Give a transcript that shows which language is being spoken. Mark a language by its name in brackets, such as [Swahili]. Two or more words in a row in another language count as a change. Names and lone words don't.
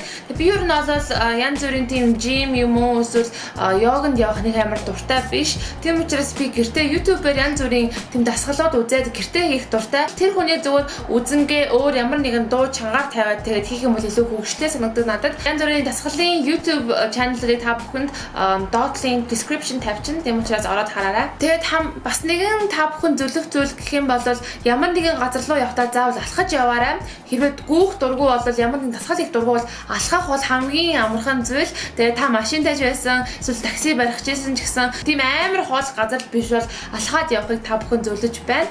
[Mongolian] Би ер нь бол янз бүрийн тийм жим юм уу эсвэл йоганд явах нэг амар дуртай биш. Тийм учраас би гэртээ YouTube-ээр янз бүрийн тийм дасгалууд үзээд гэртээ хийх дуртай. Тэр хүний зүгээр үзэнгээ өөр ямар нэгэн дуу чангаар тавиад тэгээд хийх юм бол илүү хөвгчлээ санагддаг надад. Янз бүрийн дасгалын YouTube channel-ыг та бүхэнд [English] dot link description [Mongolian] тавьчихна. Тийм учраас ороод хараарай. Тэгээд бас нэгэн та бүхэн зөвлөх зүйл гэх юм бол ямар нэгэн газар руу явахдаа заавал алхаж яваарай. Хэрвээ гүүх дургу бол ямар нэгэн дасгал их дургу бол алхах бол хамгийн амархан зүйл. Тэгээд та машин тааж байсан эсвэл такси барих гэсэн ч гэсэн тийм амар хоол газар биш бол алхаад явахыг та бүхэн зөвлөж байна.